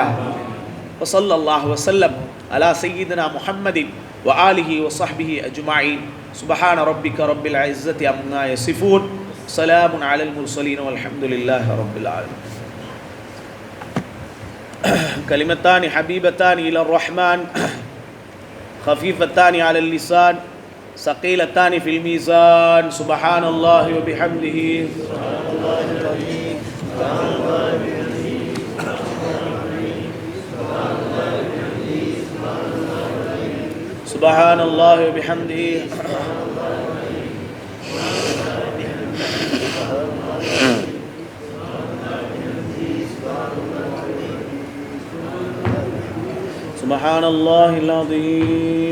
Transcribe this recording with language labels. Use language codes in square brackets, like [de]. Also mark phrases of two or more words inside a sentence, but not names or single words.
[ar] وصلى الله وسلم على سيدنا محمد وآله وصحبه أجمعين. سبحان ربك رب العزة عما يصفون. سلام على المرسلين والحمد لله رب العالمين. كلمتان حبيبتان إلى الرحمن خفيفتان على اللسان ثقيلتان في الميزان. سبحان الله وبحمده سبحان الله وبحمده سبحان الله العظيم.